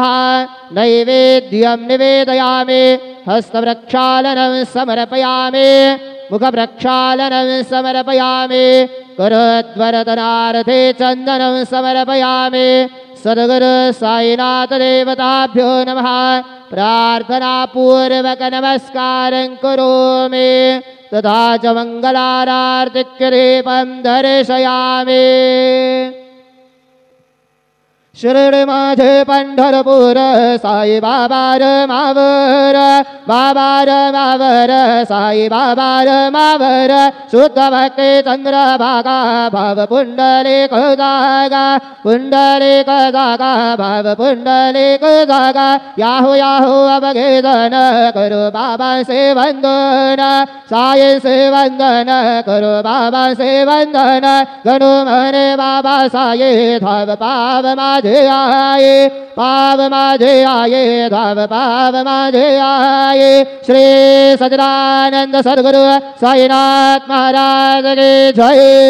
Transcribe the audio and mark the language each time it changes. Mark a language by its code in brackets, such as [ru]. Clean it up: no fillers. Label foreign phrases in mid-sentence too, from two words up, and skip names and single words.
[sa] नैवेद्यं निवेदयामि हस्तप्रक्षालनं समर्पयामि मुखप्रक्षालनं समर्पयामि करोद्वरदनार्थे चन्दनं समर्पयामि। सद्गुरु साईनाथ देवताभ्यो नमः। प्रार्थनापूर्वक नमस्कारं करोमि तथा च मङ्गलारार्तिक्यदीपं दर्शयामि। [mr] शिर्डी माझे पंढरपूर साई बाबा र मावर बाबा र मावर साई बाबा र मावर शुद्ध भक्ति चंद्रभागा भाव पुंडलिक जागा पुंडलिक जागा भाव पुंडलिक जागा याहू याहू अवघेदन [hi] करो बाबा से वंदन साई से वंदन करो बाबा से वंदन [mr] गणु मने बाबा साई धाव पाव माझे आये पाव माझे आये धाव पाव माझे आये। [hi] श्री सच्चिदानंद सद्गुरु साईनाथ महाराज की जय।